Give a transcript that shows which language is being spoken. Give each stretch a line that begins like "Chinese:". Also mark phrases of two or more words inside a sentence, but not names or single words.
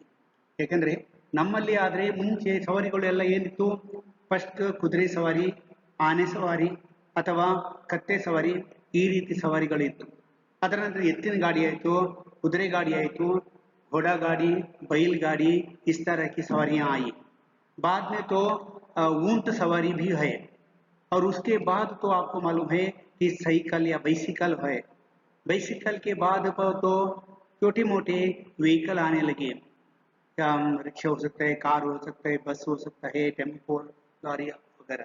Kannada: ಯಾಕಂದ್ರೆ ನಮ್ಮಲ್ಲಿ ಆದ್ರೆ ಮುಂಚೆ ಸವಾರಿಗಳೆಲ್ಲ ಏನಿತ್ತು, ಫಸ್ಟ್ ಕುದುರೆ ಸವಾರಿ, ಆನೆ ಸವಾರಿ ಅಥವಾ ಕತ್ತೆ ಸವಾರಿ, ಈ ರೀತಿ ಸವಾರಿಗಳಿತ್ತು. ಅದರ ನಂತರ ಎತ್ತಿನ ಗಾಡಿ ಆಯ್ತು, ಕುದುರೆ ಗಾಡಿ ಆಯ್ತು,
Hindi: घोड़ा गाड़ी, बैल गाड़ी, इस तरह की सवारियां आई. बाद में तो ऊंट सवारी भी है, और उसके बाद तो आपको मालूम है कि साइकिल या बाइसिकल है. बाइसिकल के बाद पर तो छोटे मोटे व्हीकल आने लगे, क्या रिक्शा हो सकता है, कार हो सकता है, बस हो सकता है, टेम्पो, गाड़ी वगैरह.